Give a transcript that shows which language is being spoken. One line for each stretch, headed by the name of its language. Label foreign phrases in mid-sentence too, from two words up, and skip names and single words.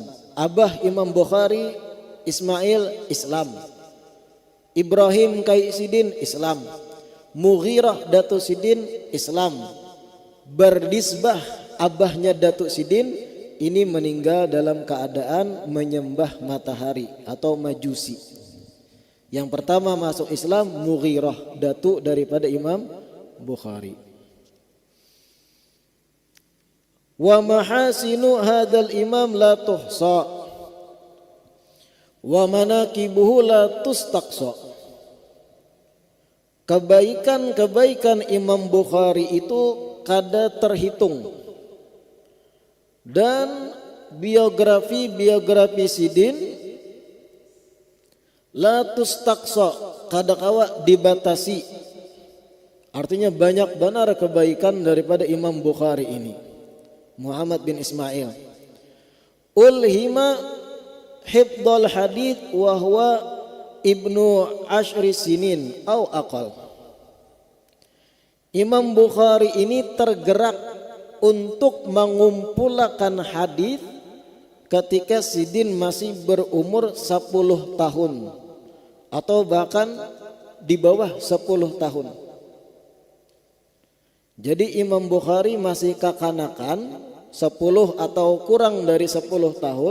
Banjar: Abah Imam Bukhari Ismail Islam, Ibrahim kai sidin Islam, Mughirah datuk sidin Islam. Berdisbah abahnya datuk sidin ini meninggal dalam keadaan menyembah matahari atau majusi. Yang pertama masuk Islam Mughirah, datuk daripada Imam Bukhari.
Arabic: Wa mahasinu hadzal imam la tuhsa wa manaqibuhu la tustaqsa.
Banjar: Kebaikan-kebaikan Imam Bukhari itu kada terhitung, dan biografi sidin
Arabic: la tustaqsa,
Banjar: kada kawa dibatasi. Artinya banyak benar kebaikan daripada Imam Bukhari ini, Muhammad bin Ismail.
Arabic: Ulhima hifdzul hadits wa huwa ibnu ashri sinin au aqal.
Banjar: Imam Bukhari ini tergerak untuk mengumpulkan hadis ketika sidin masih berumur 10 tahun atau bahkan di bawah 10 tahun. Jadi Imam Bukhari masih kekanakan 10 atau kurang dari 10 tahun.